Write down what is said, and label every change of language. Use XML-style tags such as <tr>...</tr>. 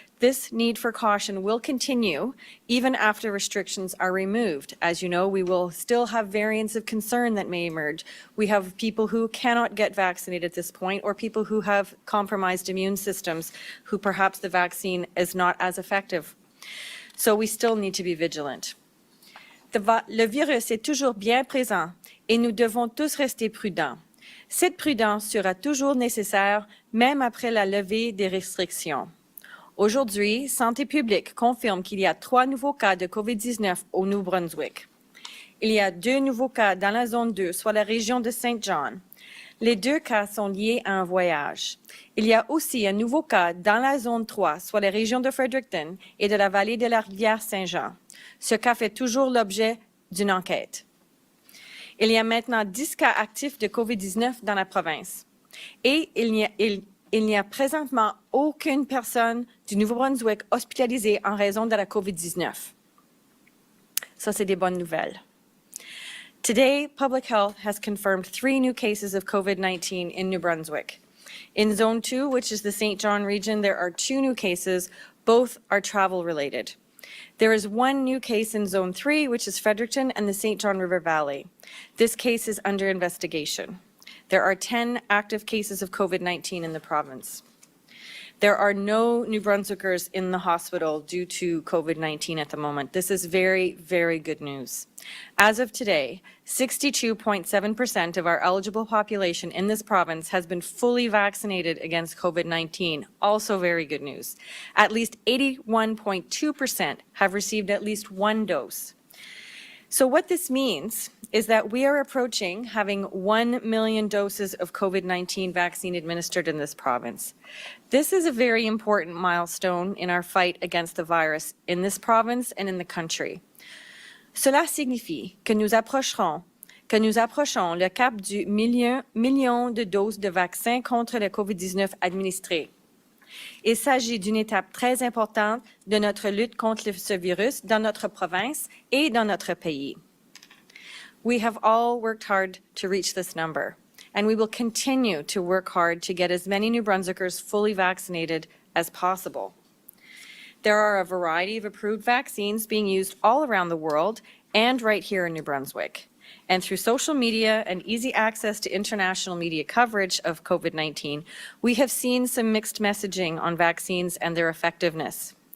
<en>This need for caution will continue even after restrictions are removed. As you know, we will still have variants of concern that may emerge. We have people who cannot get vaccinated at this point, or people who have compromised immune systems, who perhaps the vaccine is not as effective. So we still need to be vigilant.</en> <fr>Le virus est toujours bien présent et nous devons tous rester prudents. Cette prudence sera toujours nécessaire, même après la levée des restrictions. Aujourd'hui, Santé publique confirme qu'il y a 3 nouveaux cas de COVID-19 au Nouveau-Brunswick. Il y a 2 nouveaux cas dans la zone 2, soit la région de Saint John. Les 2 cas sont liés à un voyage. Il y a aussi un nouveau cas dans la zone 3, soit la région de Fredericton et de la vallée de la rivière Saint-Jean. Ce cas fait toujours l'objet d'une enquête. Il y a maintenant 10 cas actifs de COVID-19 dans la province. Et il n'y a présentement aucune personne du Nouveau-Brunswick hospitalisée en raison de la COVID-19. Ça, c'est des bonnes nouvelles.</fr> <en>Today, Public Health has confirmed 3 new cases of COVID-19 in New Brunswick. In Zone 2, which is the St. John region, there are 2 new cases. Both are travel-related. There is 1 new case in Zone 3, which is Fredericton and the St. John River Valley. This case is under investigation. There are 10 active cases of COVID-19 in the province. There are no New Brunswickers in the hospital due to COVID-19 at the moment. This is very, very good news. As of today, 62.7% of our eligible population in this province has been fully vaccinated against COVID-19. Also very good news. At least 81.2% have received at least 1 dose. So what this means is that we are approaching having 1 million doses of COVID-19 vaccine administered in this province. This is a very important milestone in our fight against the virus in this province and in the country.</en> <fr>Cela signifie que nous approchons le cap du million de doses de vaccins contre le COVID-19 administrées. Il s'agit d'une étape très importante de notre lutte contre ce virus dans notre province et dans notre pays.</fr> <en>We have all worked hard to reach this number. and we will continue to work hard to get as many New Brunswickers fully vaccinated as possible. There are a variety of approved vaccines being used all around the world and right here in New Brunswick. And through social media and easy access to international media coverage of COVID-19, we have seen some mixed messaging on vaccines and their effectiveness.</en>